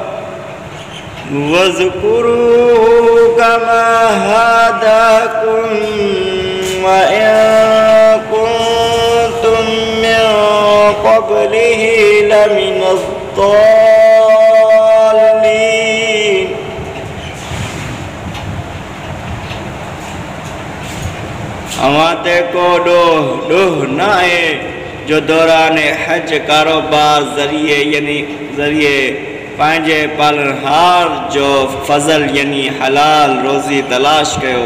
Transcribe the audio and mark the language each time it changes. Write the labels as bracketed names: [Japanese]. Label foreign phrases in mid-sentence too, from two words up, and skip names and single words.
[Arabic] واذكروه كما هداكم وإن كنتم من قبله لمن الضالين। [Sindhi] अवां ते को ॾोह ॾोह न आहे जो दौरान हज कारोबार ज़रिए पंहिंजे पालनहार जो फज़ल यानी हलाल रोज़ी तलाश कयो।